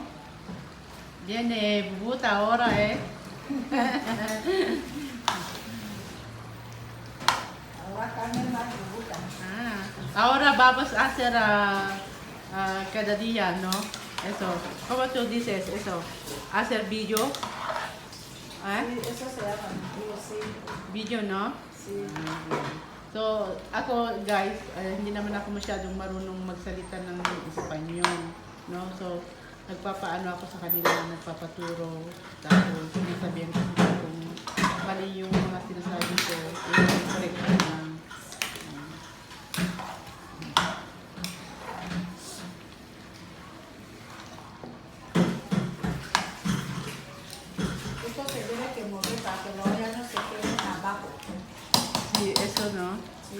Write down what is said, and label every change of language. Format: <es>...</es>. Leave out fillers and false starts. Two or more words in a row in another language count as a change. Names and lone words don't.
<tl>Diyan bubuta,</tl> <es>ora Ahora Carmen más bubuta. Ahora vamos a hacer cada día, ¿no? Eso. ¿Cómo tú dices eso? ¿Hacer video? Sí, eso se llama, digo, sí. Video, no? Sí.</es> <tl>So, ako guys, hindi naman ako masyadong marunong magsalita ng Espanyol, no? So, nagpapaano ako sa kanila, nagpapaturo, tapos sinasabihan ko sila kung mali yung mga sinasabi ko, i-correct ko na.</tl> <es>Esto se tiene que mover para que no ya no se quede abajo. Sí, eso, no? Sí.</es>